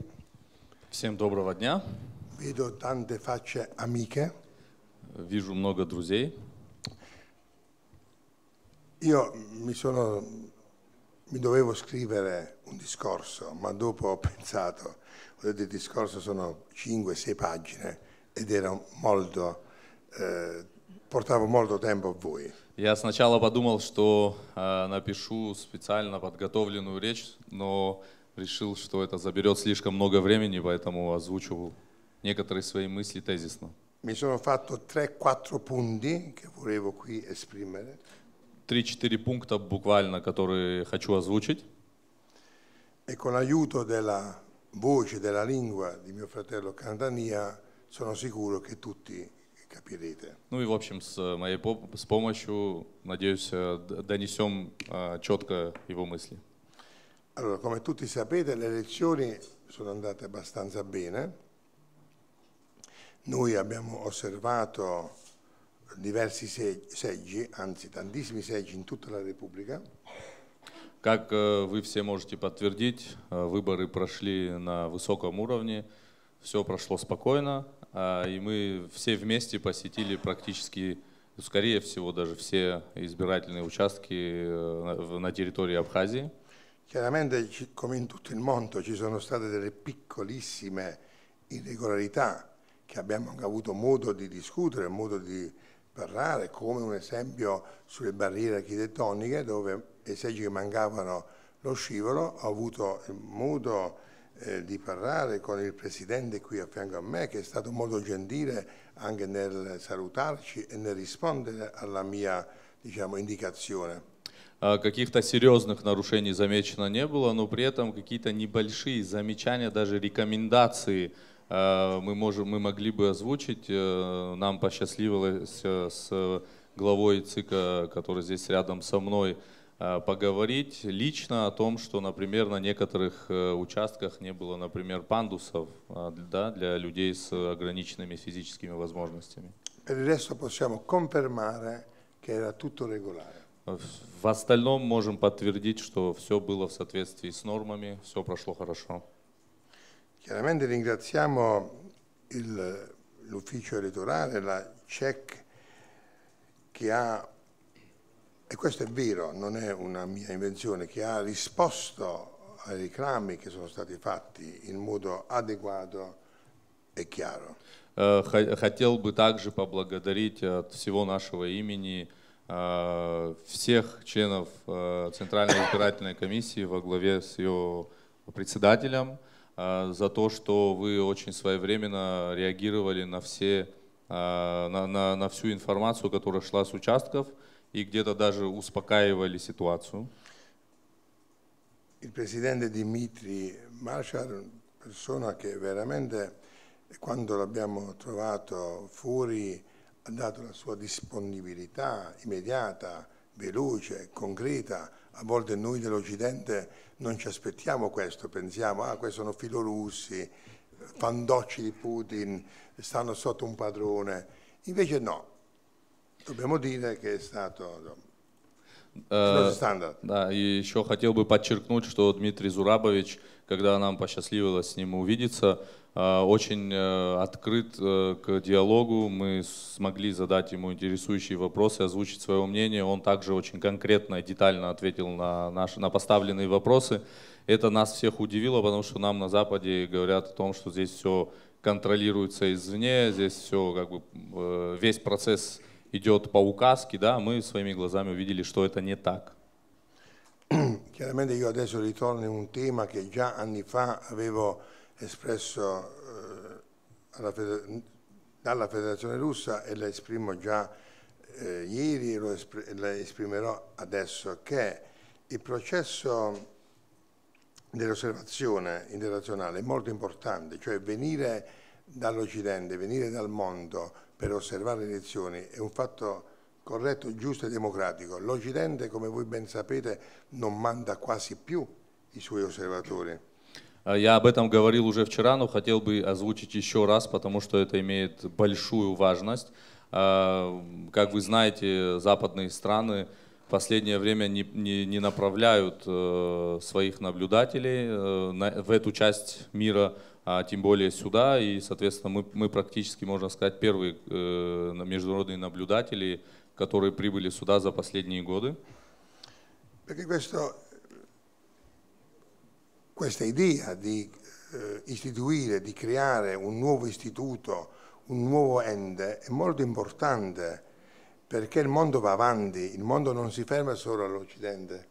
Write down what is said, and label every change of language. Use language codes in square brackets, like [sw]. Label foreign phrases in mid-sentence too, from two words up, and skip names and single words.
[ru] Всем доброго дня. [it] Vedo tante facce amiche. [ru] Вижу много друзей. [it] Io mi dovevo scrivere un discorso, ma dopo ho pensato, ho detto il discorso sono 5-6 pagine ed era molto, portavo molto tempo a voi. [ru] Я сначала подумал, что напишу специально подготовленную речь, но решил, что это заберет слишком много времени, поэтому озвучу некоторые свои мысли тезисно. [it] Mi sono fatto 3-4 punti che volevo qui esprimere. [ru] 3-4 пункта буквально, которые хочу озвучить. [it] E con l'aiuto della voce, della lingua di mio fratello Candania, sono sicuro che tutti capirete. [ru] Ну и в общем с помощью, надеюсь, донесем четко его мысли. [it] Allora, come tutti sapete, le elezioni sono andate abbastanza bene. Noi abbiamo osservato diversi seggi, anzi tantissimi seggi in tutta la Repubblica. [ru] Как вы все можете подтвердить, выборы прошли на высоком уровне, все прошло спокойно, и мы все вместе посетили практически, скорее всего, даже все избирательные участки на территории Абхазии. [it] Chiaramente, come in tutto il mondo, ci sono state delle piccolissime irregolarità che abbiamo avuto modo di discutere, modo di parlare, come un esempio sulle barriere architettoniche, dove i seggi che mancavano lo scivolo, ho avuto il modo di parlare con il presidente qui a fianco a me, che è stato molto gentile anche nel salutarci e nel rispondere alla mia, diciamo, indicazione. [ru] Каких-то серьезных нарушений замечено не было, но при этом какие-то небольшие замечания, даже рекомендации мы могли бы озвучить. Нам посчастливилось с главой ЦИКа, который здесь рядом со мной, поговорить лично о том, что, например, на некоторых участках не было, например, пандусов, да, для людей с ограниченными физическими возможностями. [it] Per il resto possiamo confermare che era tutto regolare. [ru] В остальном можем подтвердить, что все было в соответствии с нормами, все прошло хорошо. [it] Chiaramente ringraziamo l'ufficio elettorale, la CEC, che ha, e questo è vero, non è una mia invenzione, che ha risposto ai reclami che sono stati fatti in modo adeguato e chiaro. [ru] Хотел бы также поблагодарить от всего нашего имени всех членов Центральной избирательной комиссии во главе с ее председателем, за то, что вы очень своевременно реагировали на на всю информацию, которая шла с участков, и где-то даже успокаивали ситуацию. [it] Il presidente Dmitry Marshall, persona che veramente quando l'abbiamo trovato fuori ha dato la sua disponibilità immediata, veloce, concreta. A volte noi dell'Occidente non ci aspettiamo questo, pensiamo, questi sono filorussi, fandocci di Putin, stanno sotto un padrone. Invece no, dobbiamo dire che è stato стандарт. [ru] Да, и еще хотел бы подчеркнуть, что Дмитрий Зурабович, когда нам посчастливилось с ним увидеться, очень открыт к диалогу. Мы смогли задать ему интересующие вопросы, озвучить свое мнение. Он также очень конкретно и детально ответил на поставленные вопросы. Это нас всех удивило, потому что нам на Западе говорят о том, что здесь все контролируется извне, здесь все как бы весь процесс идет по указке, да, мы своими глазами увидели, что это не так. [it] Chiaramente io adesso ritorno in un tema che già anni fa avevo espresso dalla Federazione Russa e la esprimo già ieri e la esprimerò adesso, che il processo dell'osservazione internazionale è molto importante, cioè venire dall'Occidente, venire dal mondo per osservare le elezioni è un fatto corretto, giusto e democratico. L'Occidente, come voi ben sapete, non manda quasi più i suoi osservatori. [ru] Я об этом говорил уже вчера, но хотел бы озвучить еще раз, потому что это имеет большую важность. Как вы знаете, западные страны в последнее время не направляют своих наблюдателей в эту часть мира, тем более сюда, и, соответственно, мы практически, можно сказать, первые международные наблюдатели, которые прибыли сюда за последние годы. [it] Questa idea di istituire, di creare un nuovo istituto, un nuovo ente è molto importante perché il mondo va avanti, il mondo non si ferma solo all'Occidente.